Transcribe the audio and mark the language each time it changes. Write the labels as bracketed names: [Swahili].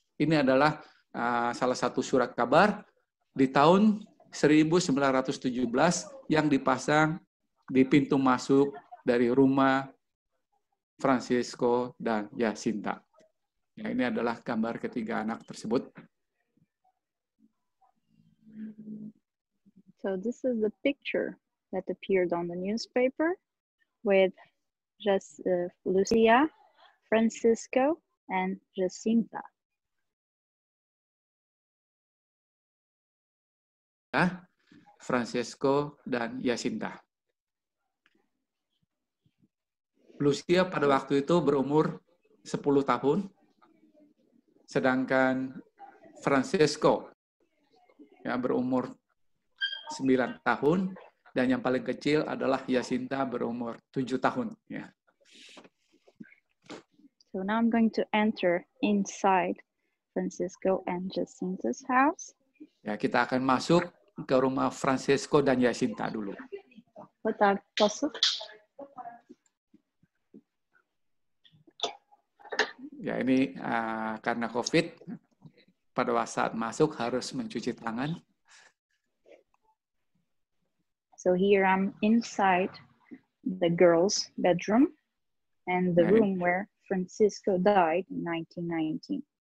[Indonesian] Ini adalah salah satu surat kabar di tahun 1917 yang dipasang di pintu masuk dari rumah Francesco dan Jacinta. Ya, ini adalah gambar ketiga anak tersebut. [English] So this is the picture that appeared on the newspaper with just Lucia, Francisco, and Jacinta. [Indonesian] Ya, Francesco dan Jacinta. Lucia pada waktu itu berumur 10 tahun, sedangkan Francesco ya, berumur 9 tahun, dan yang paling kecil adalah Jacinta berumur 7 tahun. Ya. [English] So now I'm going to enter inside Francisco and Jacinta's house. [Indonesian] Ya, kita akan masuk ke rumah Francesco dan Jacinta dulu. Ya, ini karena COVID, pada saat masuk harus mencuci tangan. [English] So here I'm inside the girls' bedroom and the room where Francisco died in 1919.